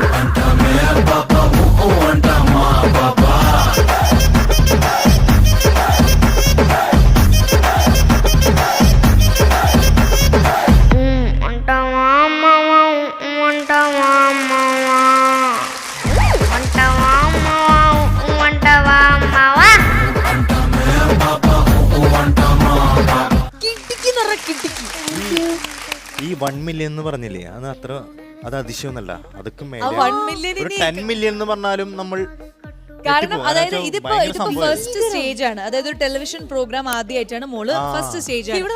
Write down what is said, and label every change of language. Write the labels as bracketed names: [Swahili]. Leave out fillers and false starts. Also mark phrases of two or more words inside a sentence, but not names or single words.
[Telugu] అంటావా అమ్మవా అంటావా అమ్మవా అంటావా అమ్మవా అంటావా అమ్మవా. [Malayalam] ഈ 1 മില്യൺ എന്ന് പറഞ്ഞില്ലേ, അത് അതിശയമൊന്നല്ല, അതൊക്കെ ഒരു 10 മില്യൺ എന്ന് പറഞ്ഞാലും നമ്മൾ. കാരണം അതായത് ഇതിപ്പോ [English] first stage [Malayalam] ആണ്, അതായത് ഒരു [English] television program [Malayalam] ആദ്യമായിട്ടാണ് മോള് [English] first stage [Malayalam] ആണ്.